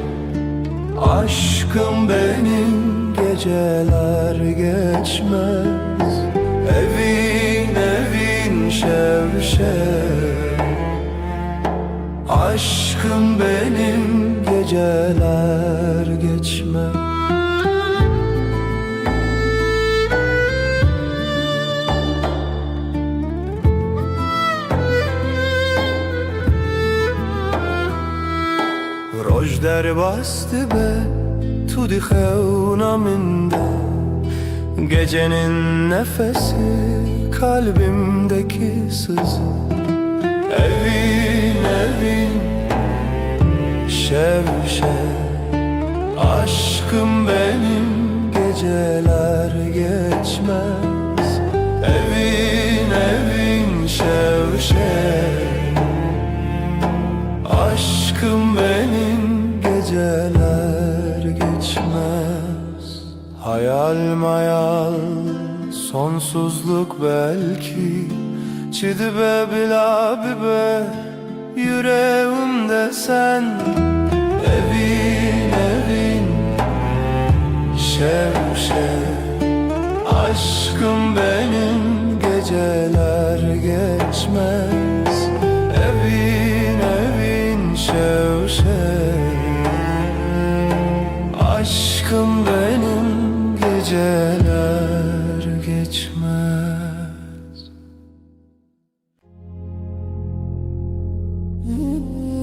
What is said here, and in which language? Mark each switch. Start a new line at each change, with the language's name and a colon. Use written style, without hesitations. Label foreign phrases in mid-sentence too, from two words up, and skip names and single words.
Turkish: Aşkım benim geceler geçmez
Kurdish: Evin şev
Turkish: Aşkım benim geceler geçmez.
Kurdish: Roj derbastı be tu di xevna minde,
Turkish: gecenin nefesi kalbimdeki sızı.
Kurdish: Evin evin şev şev,
Turkish: aşkım benim geceler geçmez.
Kurdish: Evin evin şev şev,
Turkish: aşkım benim geceler geçmez. Hayal mayal sonsuzluk belki,
Kurdish: çidibe bila bibe
Turkish: yüreğimde sen.
Kurdish: Evin evin şev şev,
Turkish: aşkım benim geceler geçmez.
Kurdish: Evin evin şev şev,
Turkish: aşkım benim geceler geçmez.